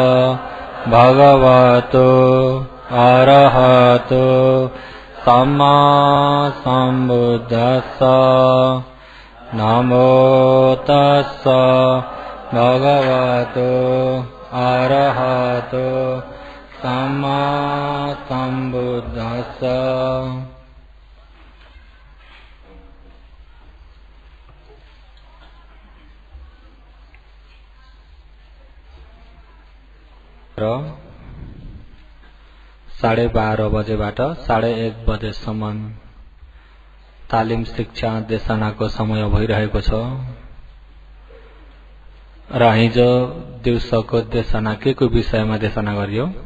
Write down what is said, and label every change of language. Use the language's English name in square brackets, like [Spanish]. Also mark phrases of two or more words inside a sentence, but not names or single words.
[Pali] भगवतो अरहतो सम्मा सम्बुद्धस्सा नमो तस्सा भगवतो अरहतो सम्मा सम्बुद्धस्सा। [Nepali] र 12:30 बजेबाट 1:30 बजेसम्म तालिम शिक्षा देशनाको समय भइरहेको छ र हिजो दिउँसोको देशना के को विषयमा देशना गरियो?